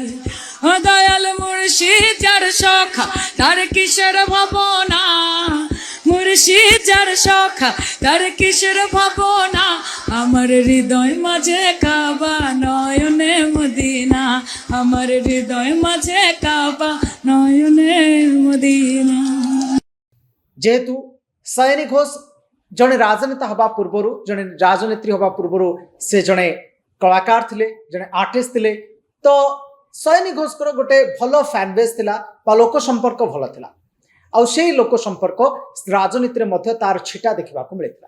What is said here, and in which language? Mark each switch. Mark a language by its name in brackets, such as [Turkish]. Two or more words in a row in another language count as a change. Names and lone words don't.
[Bangla] ও দয়াল মুর্শিদ যার সখা তার কিসের ভাবনা, মুর্শিদ যার সখা তার কিসের ভাবনা, আমার হৃদয় মাঝে কাবা নয়নে মদিনা, আমার হৃদয় মাঝে কাবা নয়নে মদিনা। [Odia] যেহেতু সায়নী ঘোষ জଣେ ରାଜନେତା ହେବା ପୂର୍ବରୁ, ଜଣେ ରାଜନେତ୍ରୀ ହେବା ପୂର୍ବରୁ ସେ ଜଣେ କଳାକାର ଥିଲେ, ଜଣେ ଆର୍ଟିଷ୍ଟ ଥିଲେ, ତ ସାୟনী ଘୋଷଙ୍କର ଗୋଟେ ଭଲ ଫ୍ୟାନ୍ ବେସ୍ ଥିଲା ବା ଲୋକ ସମ୍ପର୍କ ଭଲ ଥିଲା। ଆଉ ସେଇ ଲୋକ ସମ୍ପର୍କ ରାଜନୀତିରେ ମଧ୍ୟ ତାର ଛିଟା ଦେଖିବାକୁ ମିଳିଥିଲା।